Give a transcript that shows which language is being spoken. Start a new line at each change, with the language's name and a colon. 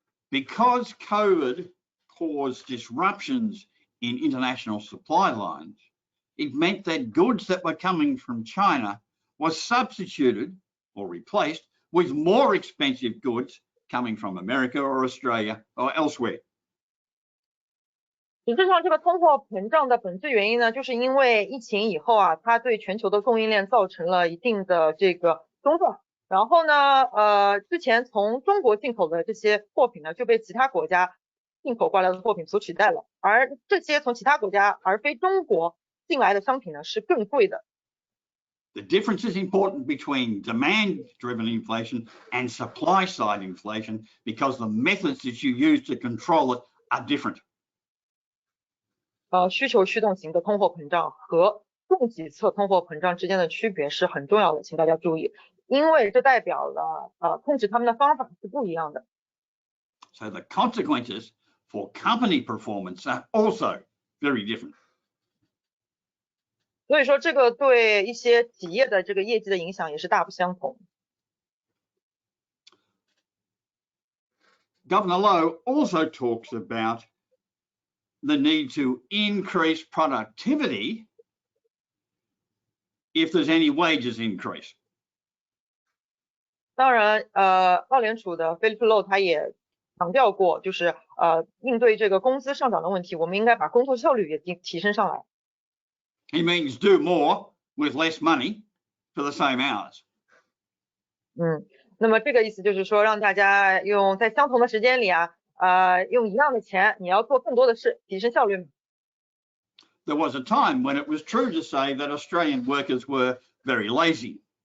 English: Because COVID caused disruptions in international supply lines, it meant that goods that were coming from China were substituted or replaced with more expensive goods coming from America or Australia or elsewhere.
Chinese: 实质上，这个通货膨胀的本质原因呢，就是因为疫情以后它对全球的供应链造成了一定的这个中断。然后呢，之前从中国进口的这些货品呢，就被其他国家进口过来的货品所取代了。而这些从其他国家而非中国进来的商品呢，是更贵的。
English: The difference is important between demand-driven inflation and supply-side inflation because the methods that you use to control it are different.
Chinese: 需求驱动型的通货膨胀和供给侧通货膨胀之间的区别是很重要的，请大家注意，因为这代表了控制他们的方法是不一样的。
English: So the consequences for company performance are also very different.
Chinese: 所以说，这个对一些企业的这个业绩的影响也是大不相同。
English: Governor Lowe also talks about the need to increase productivity if there's any wages increase.
Chinese: 当然，澳联储的 Philip Lowe 他也强调过，就是应对这个工资上涨的问题，我们应该把工作效率也提升上来。
English: He means do more with less money for the same hours.
Chinese: 那么这个意思就是说，让大家用在相同的时间里用一样的钱，你要做更多的事，提升效率。
English: There was a time when it was true to say that Australian workers were very lazy.